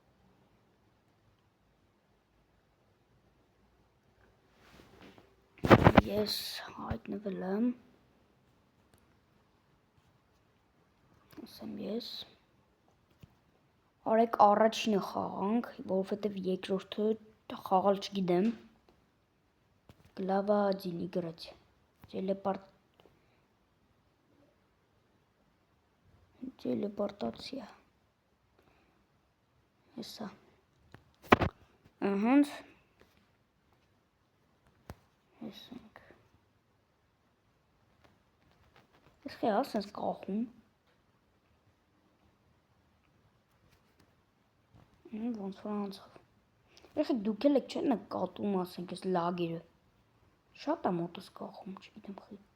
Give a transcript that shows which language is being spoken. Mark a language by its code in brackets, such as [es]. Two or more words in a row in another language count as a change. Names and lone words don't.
[hy] Ես հայտնվել եմ, ասեմ ես, արեք առաջինը խաղանք, որովհետև երկրորդը խաղալ չգիտեմ, [ru] Glava 1 играть, телепортация, [hy] հեսա, հենց, հեսենք, ես խի ասենց կախում, ոնց որ անցավ, երեխեք դուք էլ եք չեն նկատում ասենք ես լագերը, շատ է մոտս կախում, չգիտեմ խի,